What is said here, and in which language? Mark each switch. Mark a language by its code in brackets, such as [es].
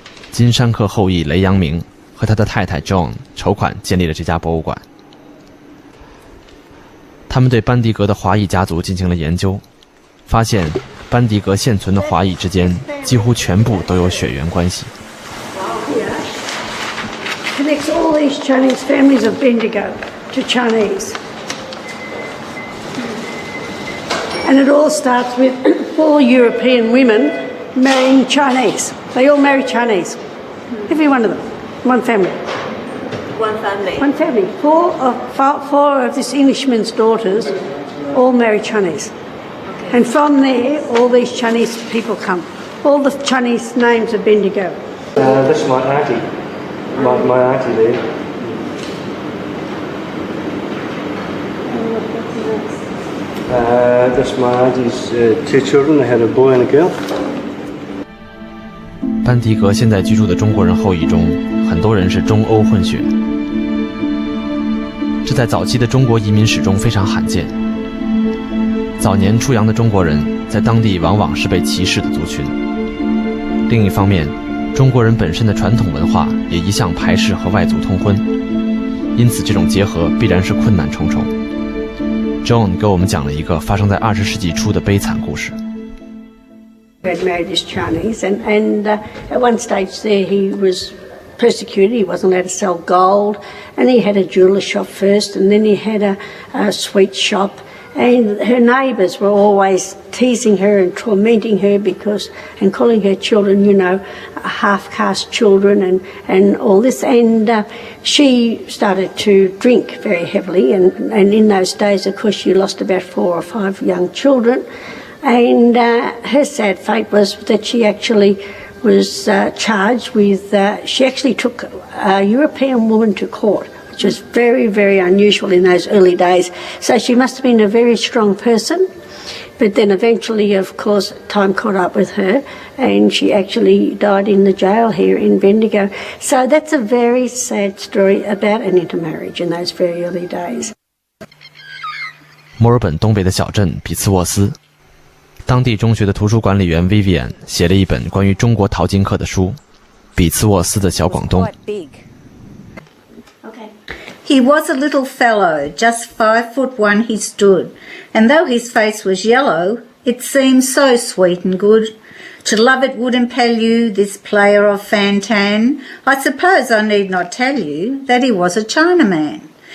[zh] 金山客后裔雷阳明和他的太太 John 筹款建立了这家博物馆。他们对班迪格的华裔家族进行了研究，发现班迪格现存的华裔之间几乎全部都有血缘关系。 [en] Connects all these Chinese families of Bendigo to Chinese. And it all starts with 4 European women marrying Chinese. They all marry Chinese. Every one of them. One family. One family? One family. Four of this Englishman's daughters all marry Chinese. And from there, all these Chinese people come. All the Chinese names are Bendigo. That's my auntie. My auntie there. That's my auntie's two children. They had a boy and a girl. [zh] 班迪格现在居住的中国人后裔中，很多人是中欧混血，这在早期的中国移民史中非常罕见。早年出洋的中国人在当地往往是被歧视的族群。另一方面，中国人本身的传统文化也一向排斥和外族通婚，因此这种结合必然是困难重重。 John 给我们讲了一个发生在20世纪初的悲惨故事。 [en] He had married this Chinese, and at one stage there he was persecuted. He wasn't allowed to sell gold, and he had a jeweller shop first, and then he had a sweet shop. And her neighbours were always teasing her and tormenting her and calling her children, half-caste children and all this. And she started to drink very heavily. And in those days, of course, she lost about 4 or 5 young children. And her sad fate was that she actually was charged with, she actually took a European woman to court, which was very, very unusual in those early days. So she must have been a very strong person. But then eventually, of course, time caught up with her and she actually died in the jail here in Bendigo. So that's a very sad story about an intermarriage in those very early days. [zh] 墨尔本东北的小镇比茨沃斯，当地中学的图书管理员 Vivian 写了一本关于中国淘金客的书《比茨沃斯的小广东》。 [en] He was a little fellow, just 5'1" he stood, and though his face was yellow, it seemed so sweet and good. To love it would impel you, this player of Fantan. I suppose I need not tell you that he was a Chinaman.